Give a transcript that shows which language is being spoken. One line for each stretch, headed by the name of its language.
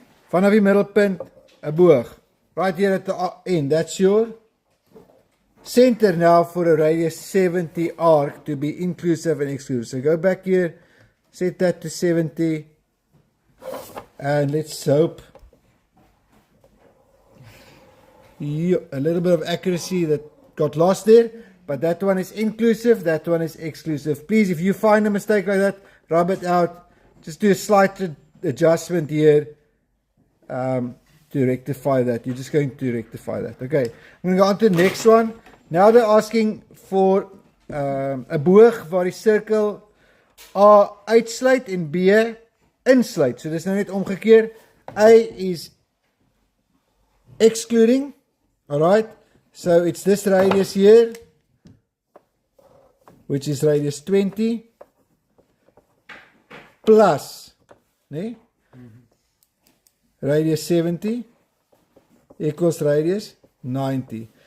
Afrikaans: Vanaf die middelpunt, 'n boog.
English: Right here at the end, that's your center now for a radius 70 arc to be inclusive and exclusive. So go back here, set that to 70, and let's hope a little bit of accuracy that got lost there, but that one is inclusive, that one is exclusive. Please, if you find a mistake like that, rub it out. Just do a slight adjustment here to rectify that. You're just going to rectify that. Okay, I'm going to go on to the next one. Now they're asking for a
Afrikaans: boog waar die cirkel A uitsluit en B insluit. So dis nou net omgekeer.
English: A is excluding. Alright, so it's this radius here, which is radius 20 plus radius 70 equals radius 90.